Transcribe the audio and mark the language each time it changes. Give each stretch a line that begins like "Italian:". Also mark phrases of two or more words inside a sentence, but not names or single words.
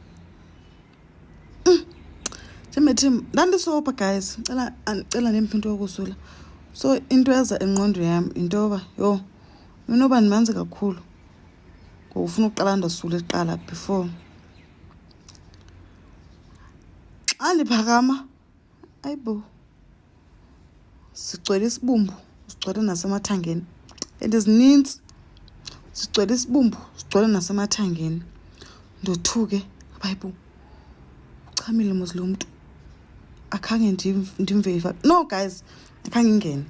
Xhosa: Njengethi ndandisopa guys, ndicela ndiphe into yokusula. So into eza engqondweni yam into yoba yho, inoba ndimanzi kakhulu ngokufuna uqala ndosula iqala before. Xa ndiphakama, ayibo, sigcwele isibumbu, sigcwele nasemathangeni. And zininzi, sigcwele isibumbu, sigcwele nasemathangeni. Ndothuke, ayibo, uchamile mos lo mntu. Akhange ndimve.
English: No guys,
Xhosa: akhange ingene.